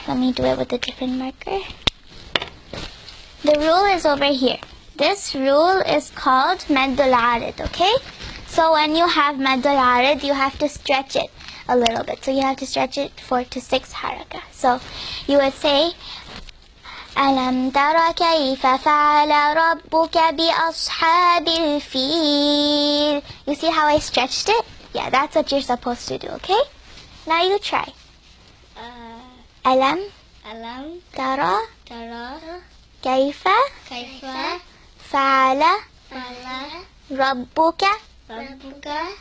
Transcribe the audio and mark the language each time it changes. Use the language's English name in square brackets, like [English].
[English] Let me do it with a different marker. The rule is over here. This rule is called Maddul Arid, okay? So when you have Maddul Arid, you have to stretch it a little bit. So you have to stretch it 4 to 6 haraka. So you would say, [Arabic] أَلَمْ تَرَ كَيْفَ فَعَلَ رَبُّكَ بِأَصْحَابِ الْفِيلِ. [English] You see how I stretched it? Yeah, that's what you're supposed to do, okay? Now you try. أَلَمْ [Arabic] Alam تَرَ tara كَيْفَ kaifa فَعَلَ fala رَبُّكَ rabbuka